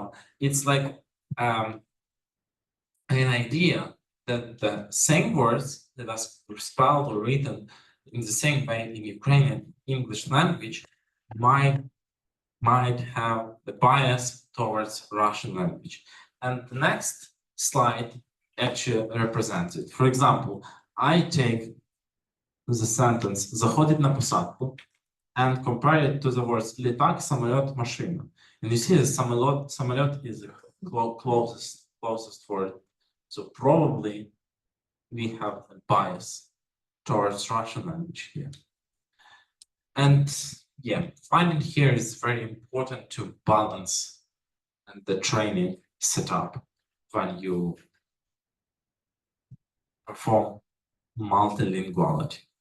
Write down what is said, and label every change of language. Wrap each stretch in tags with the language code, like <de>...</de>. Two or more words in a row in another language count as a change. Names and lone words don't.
<en>It's like an idea that the same words that are spelled or written in the same way in Ukrainian English language might have the bias towards Russian language. And the next slide actually represents it. For example, I take the sentence</en> <uk>заходить на посадку</uk> <en>and compare it to the words</en> <uk>літак, самолет, машина.</uk> <en>And you see the самолет is the closest word. So probably we have a bias towards Russian language here. And yeah, finding here is very important to balance the training setup when you perform multilinguality.</en>